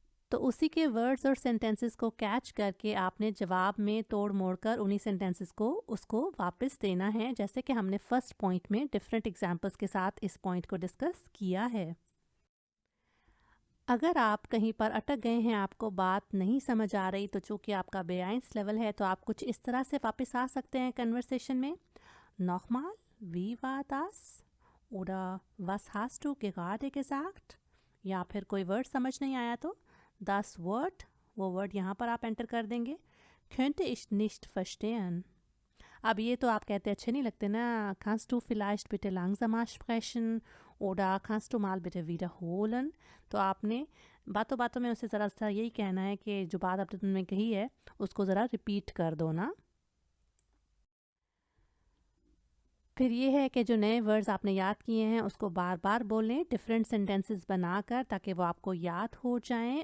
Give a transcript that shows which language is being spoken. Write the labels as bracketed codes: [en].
[hi] तो उसी के वर्ड्स और सेंटेंसेस को कैच करके आपने जवाब में तोड़ मोड़ कर उन्हीं सेंटेंसेस को उसको वापस देना है, जैसे कि हमने फर्स्ट पॉइंट में डिफरेंट एग्जांपल्स के साथ इस पॉइंट को डिस्कस किया है। अगर आप कहीं पर अटक गए हैं, आपको बात नहीं समझ आ रही, तो चूँकि आपका B1 लेवल है, तो आप कुछ इस तरह से वापस आ सकते हैं कन्वर्सेशन में। Nochmal, [de] wie war das? oder was hast du gerade gesagt? [hi] या फिर कोई वर्ड समझ नहीं आया तो [de] das Wort, [hi] वो वर्ड यहाँ पर आप एंटर कर देंगे. [de] Könnte ich nicht verstehen. [hi] अब ये तो आप कहते अच्छे नहीं लगते ना. [de] Kannst du vielleicht bitte langsamer sprechen oder kannst du mal bitte wiederholen? [hi] तो आपने बातों बातों में उसे ज़रा सा यही कहना है कि जो बात आपने तुमने कही है उसको ज़रा रिपीट कर दो ना. फिर ये है कि जो नए वर्ड्स आपने याद किए हैं उसको बार बार बोलें डिफरेंट सेंटेंसेस बनाकर, ताकि वो आपको याद हो जाएं.